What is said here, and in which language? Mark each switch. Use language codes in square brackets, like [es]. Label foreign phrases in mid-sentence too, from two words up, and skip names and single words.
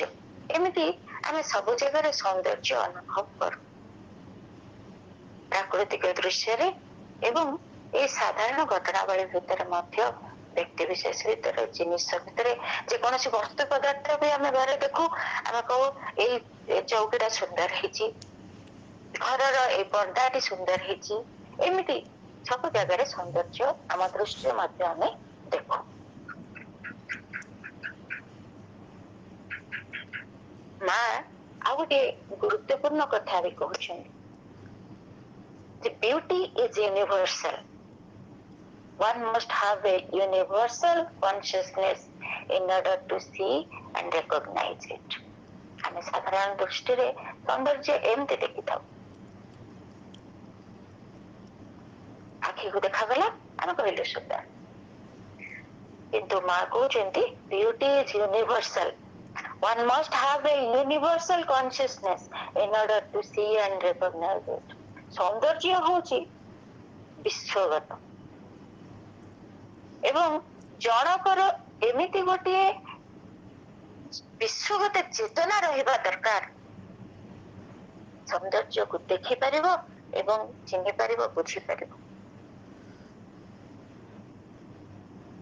[or] ଏମିତି ଆମେ ସବୁ ଜାଗାରେ ସୌନ୍ଦର୍ଯ୍ୟ ଅନୁଭବ କରୁ, ପ୍ରାକୃତିକ ଦୃଶ୍ୟରେ ଏବଂ ଏଇ ସାଧାରଣ ଘଟଣାବଳୀ ଭିତରେ ମଧ୍ୟ, ବ୍ୟକ୍ତି ବିଶେଷ ଭିତରେ, ଜିନିଷ ଭିତରେ, ଯେକୌଣସି ବସ୍ତୁ ପଦାର୍ଥ ବି ଆମେ ଘରେ ଦେଖୁ, ଆମେ କହୁ ଏଇ ଚୌକିଟା ସୁନ୍ଦର ହେଇଛି, ଘରର ଏଇ ପର୍ଦ୍ଦାଟି ସୁନ୍ଦର ହେଇଛି। ଏମିତି ସବୁ ଜାଗାରେ ସୌନ୍ଦର୍ଯ୍ୟ ଆମ ଦୃଷ୍ଟିରେ ମଧ୍ୟ ଆମେ ଦେଖୁ। ମା ଆଉ ଗୋଟେ ଗୁରୁତ୍ୱପୂର୍ଣ୍ଣ କଥା ବି କହୁଛନ୍ତି, [en] The beauty is universal. One must have a universal consciousness in order to see and recognize it. [or] ଆମେ ସାଧାରଣ ଦୃଷ୍ଟିରେ ସୌନ୍ଦର୍ଯ୍ୟ ଏମିତି ଦେଖିଥାଉ, ଆଖିକୁ ଦେଖାଗଲା ଆମେ କହିଲୁ ସୁନ୍ଦର, କିନ୍ତୁ ମା କହୁଛନ୍ତି [en] beauty is universal. One must have a universal consciousness in order to see and recognize it. [or] ସୌନ୍ଦର୍ଯ୍ୟ ହଉଛି ବିଶ୍ୱଗତ, ଏବଂ ଜଣକର ଏମିତି ଗୋଟିଏ ବିଶ୍ୱଗତ ଚେତନା ରହିବା ଦରକାର, ସୌନ୍ଦର୍ଯ୍ୟକୁ ଦେଖିପାରିବ ଏବଂ ଚିହ୍ନି ପାରିବ, ବୁଝିପାରିବ।